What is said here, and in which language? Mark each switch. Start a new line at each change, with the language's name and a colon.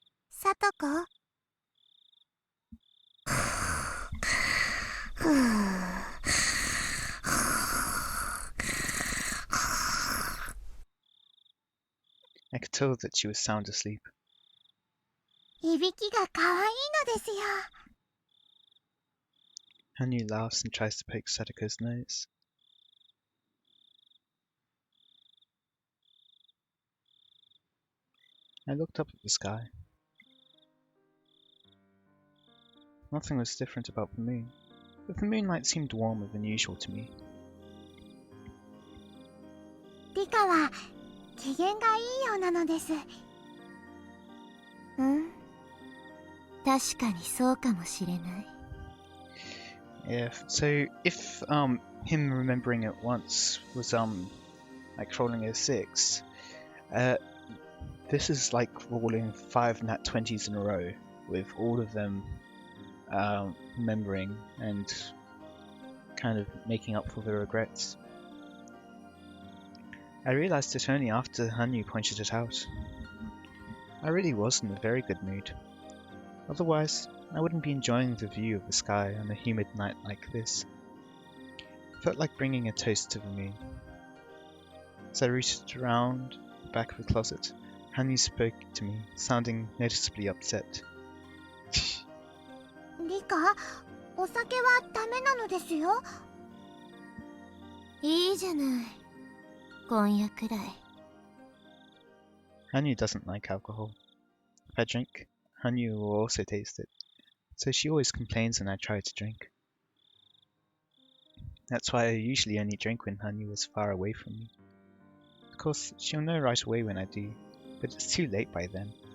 Japanese: さとこ
English: I could tell that she was sound asleep.
Japanese: いびきが可愛いのですよ
English: Hanyu laughs and tries to poke Sadako's nose. I looked up at the sky. Nothing was different about the moon, but the moonlight seemed warmer than usual to me.
Japanese: リカは機嫌がいいようなのです確かにそうかもしれない
English: Yeah, so if him remembering it once was like rolling a 6, this is like rolling 5 nat 20s in a row with all of them remembering and kind of making up for the regrets. I realized it only after Hanyu pointed it out. I really was in a very good mood. Otherwise, I wouldn't be enjoying the view of the sky on a humid night like this. It felt like bringing a toast to the moon. As I reached around the back of the closet, Hanyu spoke to me, sounding noticeably upset.
Japanese: リカ、お酒はダメなのですよいいじゃない今夜くらい
English: Hanyu doesn't like alcohol. If I drink, Hanyu will also taste it, so she always complains when I try to drink. That's why I usually only drink when Hanyu is far away from me. Of course, she'll know right away when I do, but it's too late by then.